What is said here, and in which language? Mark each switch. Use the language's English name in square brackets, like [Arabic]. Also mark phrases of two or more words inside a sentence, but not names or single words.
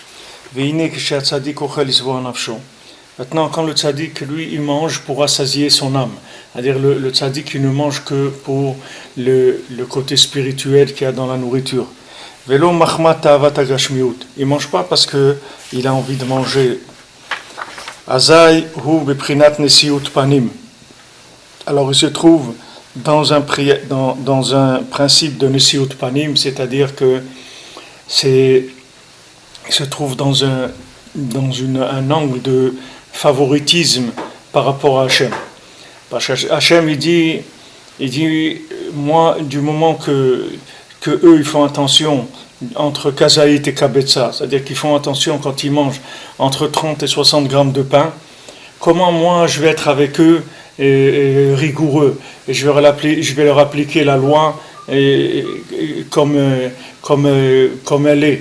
[French] Maintenant, quand le tzaddik, lui, il mange pour rassasier son âme, c'est-à-dire le tzaddik, il ne mange que pour le côté spirituel qu'il y a dans la nourriture. Il ne mange pas parce qu'il a envie de manger. [Hebrew] אזי הוא בבחינת נשיאות פנים. [French] Alors il se trouve dans un principe de [Hebrew] נשיאות פנים, [French] c'est-à-dire que il se trouve dans un angle de favoritisme par rapport à Hachem. Parce que Hachem il dit moi, du moment que eux ils font attention entre kazaït et kabetza, c'est-à-dire qu'ils font attention quand ils mangent entre 30 et 60 grammes de pain, comment moi je vais être avec eux et rigoureux, et je vais leur appliquer la loi comme elle est.